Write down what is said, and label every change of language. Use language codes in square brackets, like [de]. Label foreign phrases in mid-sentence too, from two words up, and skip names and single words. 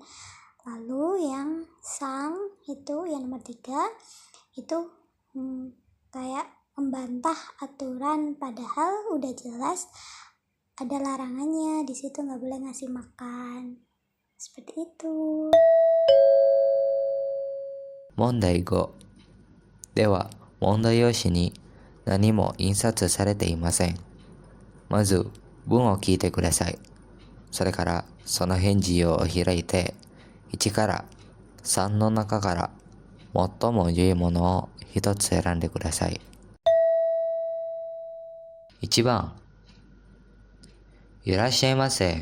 [id] Lalu yang sang itu yang nomor 3 itu kayak membantah aturan, padahal udah jelas ada larangannya di situ, nggak boleh ngasih makan. Seperti itu. [ja] 問題5では問題用紙に何も印刷されていません。まず文を聞いてください。それからその返事を開いて1から3の中から最も良いものを一つ選んでください。1番、いらっしゃいませ。